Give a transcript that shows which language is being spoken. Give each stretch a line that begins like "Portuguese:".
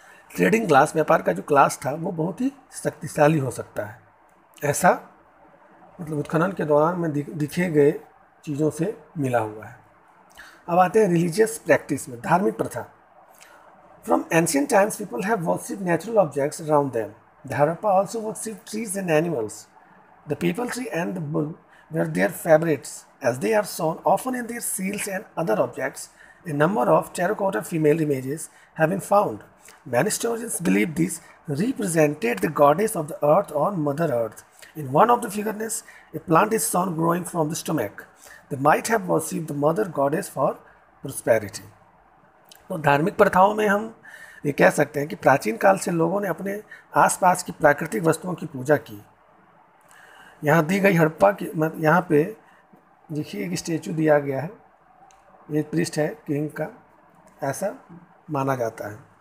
Hindi: Trading class, व्यापार का जो क्लास था वो बहुत ही शक्तिशाली हो सकता है, ऐसा मतलब उत्खनन के दौरान में दिखे गए चीज़ों से मिला हुआ है। अब आते हैं रिलीजियस प्रैक्टिस में, धार्मिक प्रथा।
English: From ancient times people have worshipped natural objects around them. The Harappa also worshipped trees and animals. The people tree and the bull were their favorites, as they are shown often in their seals and other objects. A number of terracotta female images have been found. Many historians believe these represented the goddess of the earth or Mother Earth. In one of the figures, a plant is shown growing from the stomach. They might have worshipped the mother goddess for prosperity.
Hindi: तो धार्मिक प्रथाओं में हम ये कह सकते हैं कि प्राचीन काल से लोगों ने अपने आसपास की प्राकृतिक वस्तुओं की पूजा की। यहाँ दी गई हड़प्पा की यहाँ पे देखिए एक स्टेचू दिया गया है, ये पृष्ठ है किंग का, ऐसा माना जाता है।